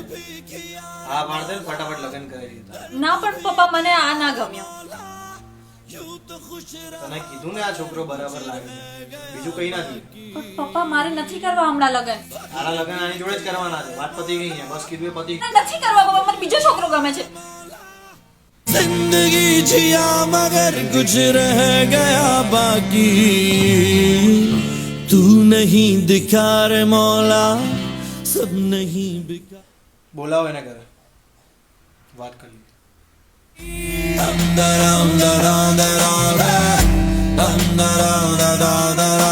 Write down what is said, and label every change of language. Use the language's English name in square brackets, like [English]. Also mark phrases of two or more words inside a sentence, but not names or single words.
[Gujarati] હા પાડ દે ને, ફટાફટ લગ્ન કરી દીધા. ના પણ પપ્પા મને આ ના ગમ્યો. તને કીધું ને આ છોકરો બરાબર લાગે છે, બીજું કઈ નથી. પણ પપ્પા મારે નથી કરવા હમણાં લગન. તારા લગ્ન આની જોડે જ કરવાના છે. વાત પતી ગઈ છે, બસ કીધું એ પતી. નથી કરવા પપ્પા, મને બીજો છોકરો ગમે છે. [Hindi] जिंदगी जिया मगर कुछ रह गया बाकी तू नहीं दिखा रे मौला सब नहीं बिका [Gujarati] બોલાવો એને ઘરે, વાત કરી. dum da dum da dum da dum da dum da dum da